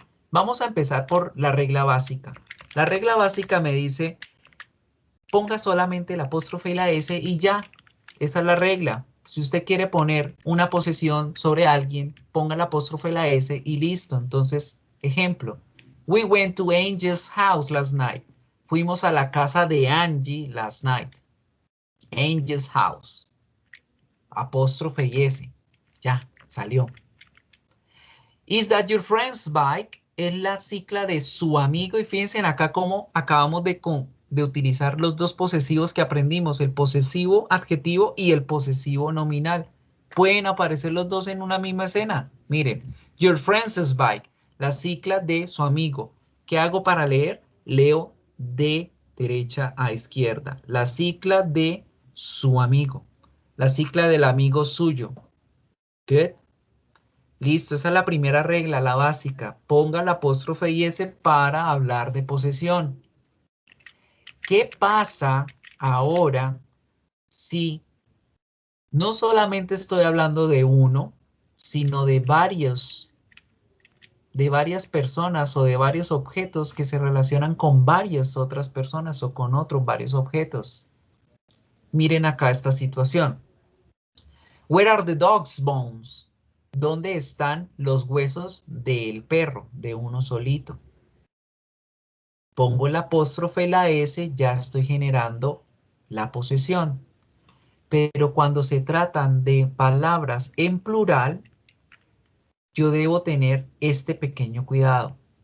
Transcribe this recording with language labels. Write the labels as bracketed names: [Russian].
[Spanish] Vamos a empezar por la regla básica. La regla básica me dice, ponga solamente el apóstrofe y la S y ya. Esa es la regla. Si usted quiere poner una posesión sobre alguien, ponga el apóstrofe y la S y listo. Entonces, ejemplo. [English] We went to Angel's house last night. [Spanish] Fuimos a la casa de Angie [English] last night. Angel's house. [Spanish] Apóstrofe y S. Ya, salió. [English] Is that your friend's bike? [Spanish] Es la cicla de su amigo. Y fíjense acá cómo acabamos de utilizar los dos posesivos que aprendimos. El posesivo adjetivo y el posesivo nominal. Pueden aparecer los dos en una misma escena. [English] Miren, your friend's bike. [Spanish] La cicla de su amigo. ¿Qué hago para leer? Leo de derecha a izquierda. La cicla de su amigo. La cicla del amigo suyo. Good. Listo, esa es la primera regla, la básica. Ponga el apóstrofe y S para hablar de posesión. ¿Qué pasa ahora si no solamente estoy hablando de uno, sino de varias personas o de varios objetos que se relacionan con varias otras personas o con otros varios objetos? Miren acá esta situación. [English] Where are the dog's bones? [Spanish] ¿Dónde están los huesos del perro, de uno solito? Pongo el apóstrofe y la S, ya estoy generando la posesión. Pero cuando se tratan de palabras en plural, yo debo tener este pequeño cuidado.